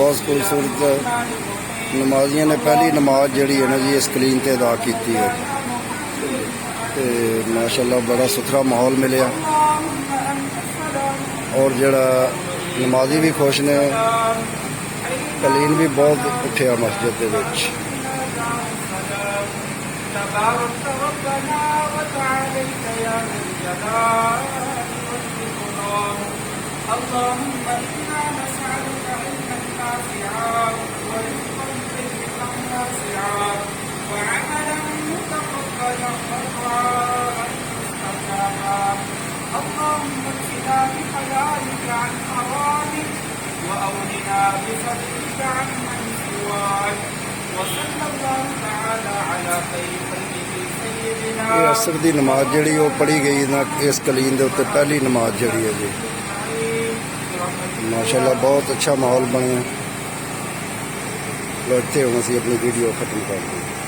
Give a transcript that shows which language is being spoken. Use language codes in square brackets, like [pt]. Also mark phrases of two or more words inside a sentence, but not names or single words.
[pa] ਬਹੁਤ ਖੂਬਸੂਰਤ ਨਮਾਜ਼ੀਆਂ ਨੇ ਪਹਿਲੀ ਨਮਾਜ਼ ਜਿਹੜੀ ਹੈ ਨਾ ਜੀ ਇਸ ਕਲੀਨ ਤੇ ਅਦਾ ਕੀਤੀ ਹੈ ਤੇ ਮਾਸ਼ਾਅੱਲਾ ਬੜਾ ਸੁਥਰਾ ਮਾਹੌਲ ਮਿਲਿਆ ਔਰ ਜਿਹੜਾ ਨਮਾਜ਼ੀ ਵੀ ਖੁਸ਼ ਨੇ। ਕਲੀਨ ਵੀ ਬਹੁਤ ਉੱਠਿਆ ਮਸਜਿਦ ਦੇ ਵਿੱਚ। [ar] تبارك ربنا وتعاليت يا ذا الجلال والإكرام اللهم إنا نسألك علما نافعا ورزقا طيبا واسعا وعملا متقبلا ودعاء مستجابا اللهم اكفنا بحلالك عن حرامك وأغننا بفضلك عمن سواك وصلى الله تعالى على خير خلقه سيدنا [pa] ਇਹ ਅਸਰ ਦੀ ਨਮਾਜ਼ ਜਿਹੜੀ ਉਹ ਪੜ੍ਹੀ ਗਈ ਨਾ ਇਸ ਕਲੀਨ ਦੇ ਉੱਤੇ ਪਹਿਲੀ ਨਮਾਜ਼ ਜਿਹੜੀ ਹੈ ਜੀ ਮਾਸ਼ਾਅੱਲਾ ਬਹੁਤ ਅੱਛਾ ਮਾਹੌਲ ਬਣਿਆ। ਲੋ ਇੱਥੇ ਹੁਣ ਅਸੀਂ ਆਪਣੀ ਵੀਡੀਓ ਖਤਮ ਕਰਦੇ ਹਾਂ।